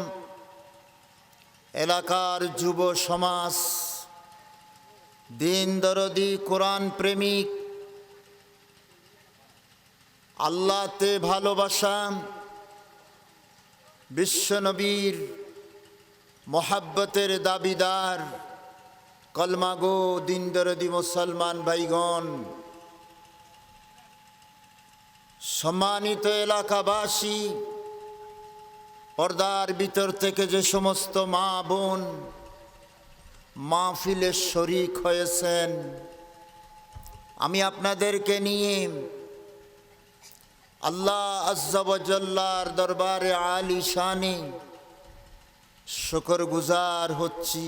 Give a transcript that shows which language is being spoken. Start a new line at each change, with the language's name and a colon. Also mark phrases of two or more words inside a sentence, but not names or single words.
Bangla: এলাকার যুব সমাজ দ্বীন দরদী কুরআন প্রেমিক আল্লাহতে ভালোবাসা বিশ্বনবীর মোহাব্বতের দাবিদার কালেমাগো দ্বীন দরদী মুসলমান ভাইগণ সম্মানিত এলাকাবাসী পর্দার ভিতর থেকে যে সমস্ত মা বোন মাহফিলে শরীক হয়েছেন আমি আপনাদেরকে নিয়ে
Arabic: الله عز وجل
Bangla: দরবারে আলী শানে শুকরগুজার হচ্ছি।